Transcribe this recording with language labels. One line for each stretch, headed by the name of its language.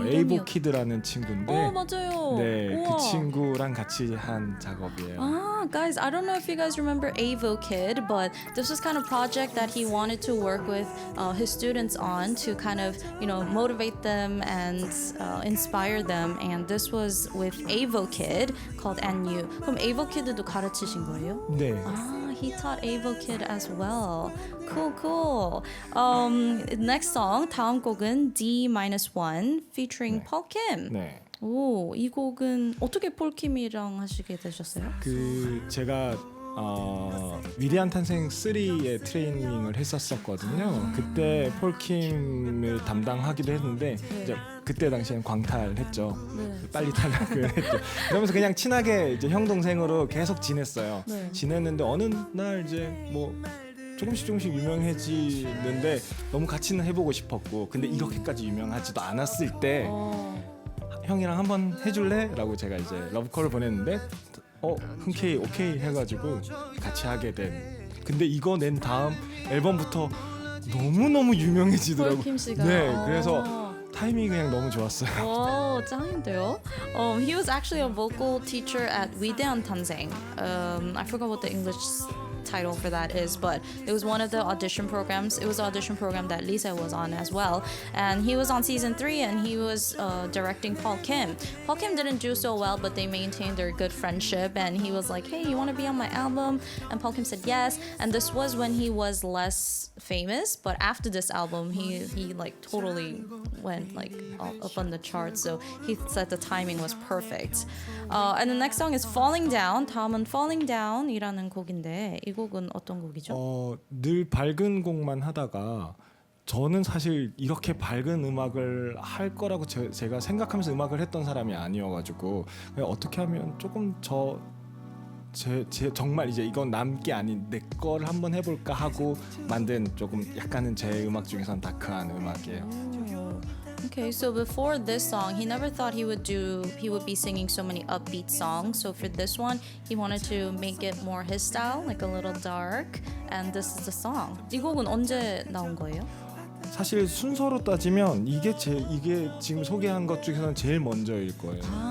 Korean: 에이보 키드라는 친구인데 맞아요. 네, 우와. 그 친구랑 같이 한 작업이에요.
English: Guys, I don't know if you guys remember Avo Kid, but this was kind of project that he wanted to work with his students on to kind of, motivate them and inspire them. And this was with Avo Kid called And You.
Korean: 그럼 Avo Kid도 가르치신 거예요? 네.
English: He taught Avo Kid as well. Cool. Next song,
Korean: 다음 곡은
English: D-1 featuring Paul Kim.
Korean: 네. 오, 이 곡은 어떻게 폴 킴이랑 하시게 되셨어요? 제가 위대한 탄생 3의 트레이닝을 했었거든요. 그때 폴킴을 담당하기도 했는데 이제 그때 당시에는 광탈했죠. 빨리 탈락을 했죠. 그러면서 그냥 친하게 이제 형 동생으로 계속 지냈어요. 지냈는데 어느 날 이제 뭐 조금씩 유명해지는데 너무 같이는 해보고 싶었고 근데 이렇게까지 유명하지도 않았을 때 형이랑 한번 해줄래? 라고 제가 이제 러브콜을 보냈는데 흔쾌히 오케이 해가지고 같이 하게 된. 근데 이거 낸 다음 앨범부터 너무너무 유명해지더라고요. 폴킴 씨가. 네, 그래서 타이밍이 그냥 너무 좋았어요. 오, 짱인데요?
English: He was actually a vocal teacher at 위대한 탄생. I forgot what the English title for that is, but it was one of the audition programs. It was an audition program that Lisa was on as well, and he was on season 3 and he was directing Paul Kim. Paul Kim didn't do so well, but they maintained their good friendship, and he was like, hey, you want to be on my album? And Paul Kim said yes, and this was when he was less famous, but after this album he like totally went like up on the charts, so he said the timing was perfect. And the next song is Falling Down.
Korean: 다음은 Falling Down이라는 곡인데 이 곡은 어떤 곡이죠? 늘 밝은 곡만 하다가 저는 사실 이렇게 밝은 음악을 할 거라고 제가 생각하면서 음악을 했던 사람이 아니어가지고 그냥 어떻게 하면 조금 제 정말 이제 이건 남게 아닌 내 거를 한번 해볼까 하고 만든 조금 약간은 제 음악 중에선 다크한 음악이에요.
English: Okay, so before this song, he never thought he would be singing so many upbeat songs. So for this one, he wanted to make it more his style, like a little dark. And this is the song.
Korean: 이 곡은 언제 나온 거예요? 사실 순서로 따지면 이게 지금 소개한 것 중에서는 제일 먼저일 거예요.